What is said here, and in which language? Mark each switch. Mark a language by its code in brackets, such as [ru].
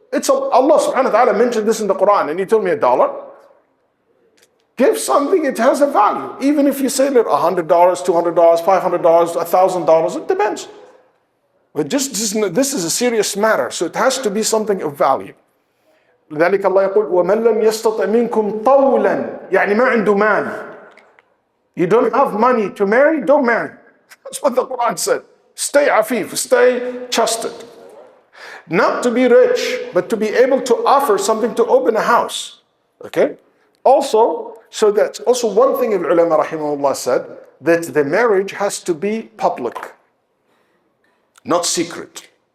[en] Allah subhanahu wa ta'ala mentioned this in the Quran, and He told me $1. Give something, it has a value. Even if you say that $100, $200, $500, $1,000, it depends. But this is a serious matter, so it has to be something of value. [ar] لذلك الله يقول ومن لم يستطع منكم طولا يعني ما عنده مال. [en] You don't have money to marry, don't marry. That's what the Quran said. Stay afif, stay trusted. Not to be rich, but to be able to offer something to open a house. Okay? Also, so that's also one thing of ulama rahimahullah said, that the marriage has to be public, not secret.